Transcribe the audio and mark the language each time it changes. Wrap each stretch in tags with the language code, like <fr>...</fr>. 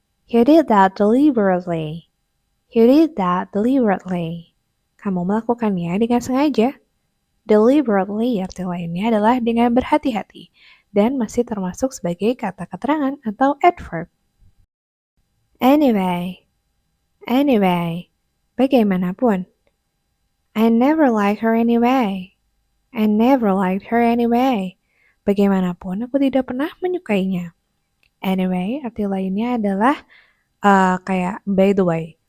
<en>He did that deliberately. He did that deliberately.</en> <id>Kamu melakukannya dengan sengaja. Deliberately arti lainnya adalah dengan berhati-hati. dan masih termasuk sebagai kata keterangan atau adverb.</id> <en>Anyway, bagaimanapun. I never liked her anyway. I never liked her anyway.</en> <id>Bagaimanapun, aku tidak pernah menyukainya. Anyway, arti lainnya adalah kayak</id> <en>by the way.</en>